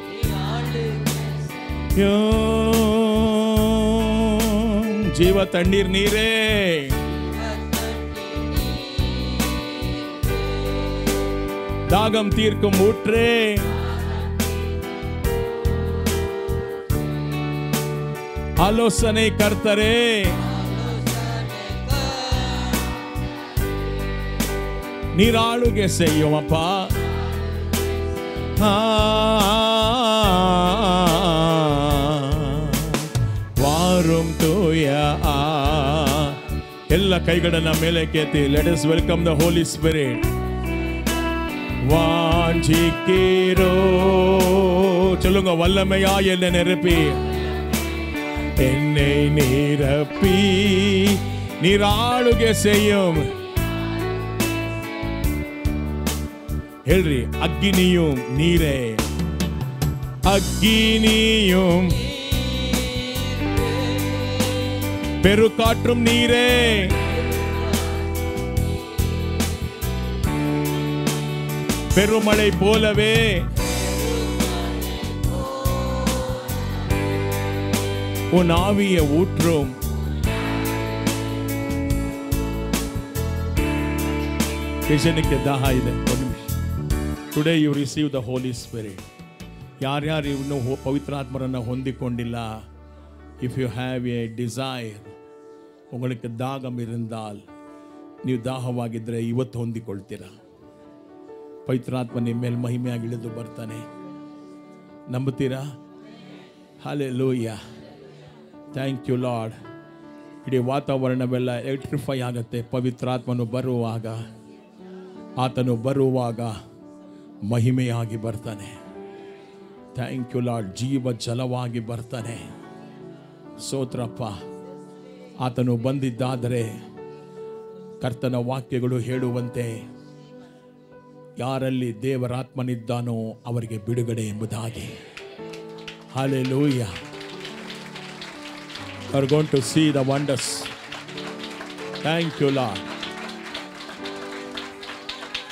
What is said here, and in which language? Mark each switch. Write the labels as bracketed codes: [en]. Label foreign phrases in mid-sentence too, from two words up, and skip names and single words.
[ta] ஜீவ தண்ணீர் நீரே, தாகம் தீர்க்கும் ஊற்றே, ஆலோசனை கர்த்தரே, நீராளுகை செய்யும் அப்பா. வாரும் தூய [kn] ಎಲ್ಲ ಕೈಗಳನ್ನ ಮೇಲೆ ಕೆತ್ತಿ. [en] ಲೆಟ್ us welcome the Holy Spirit. [ta] வாஞ்சிக்கிறோ. சொல்லுங்க, வல்லமையா என்னை நிரப்பி, என்னை நிரப்பி நீராளுகை செய்யும். ಹೇಳ್ರಿ, அக்கினியும் நீரே, அக்கினியும் பெருக்காற்றும் நீரே, பெருமழை போலவே உன் ஆவியை ஊற்றும். [kn] ಯೇಸುವಿಗೆ ದಾಹ ಇದೆ. [en] today you receive the Holy Spirit. [kn] ಯಾರ್ಯಾರು ಇನ್ನೂ ಪವಿತ್ರಾತ್ಮರನ್ನು ಹೊಂದಿಕೊಂಡಿಲ್ಲ, [en] if you have a desire, [ta] உங்களுக்கு தாகம் இருந்தால், [kn] ನೀವು ದಾಹವಾಗಿದ್ದರೆ ಇವತ್ತು ಹೊಂದಿಕೊಳ್ತೀರಾ. ಪವಿತ್ರಾತ್ಮ ನಿಮ್ಮ ಮೇಲೆ ಮಹಿಮೆಯಾಗಿ ಇಳಿದು ಬರ್ತಾನೆ. ನಂಬುತ್ತೀರಾ? ಹಲ್ಲೆಲೂಯಾ. [en] thank you Lord. [kn] ಇಡೀ ವಾತಾವರಣವೆಲ್ಲ ಎಲೆಕ್ಟ್ರಿಫೈ ಆಗುತ್ತೆ ಪವಿತ್ರಾತ್ಮನು ಬರುವಾಗ. ಆತನು ಬರುವಾಗ ಮಹಿಮೆಯಾಗಿ ಬರ್ತಾನೆ. [en] thank you Lord. [kn] ಜೀವ ಜಲವಾಗಿ ಬರ್ತಾನೆ. ಸ್ತೋತ್ರಪ್ಪ. ಆತನು ಬಂದಿದ್ದಾದರೆ ಕರ್ತನ ವಾಕ್ಯಗಳು ಹೇಳುವಂತೆ ಯಾರಲ್ಲಿ ದೇವರಾತ್ಮನಿದ್ದಾನೋ ಅವರಿಗೆ ಬಿಡುಗಡೆ ಎಂಬುದಾಗಿ. [en] Hallelujah. You are going to see the wonders. Thank you, Lord.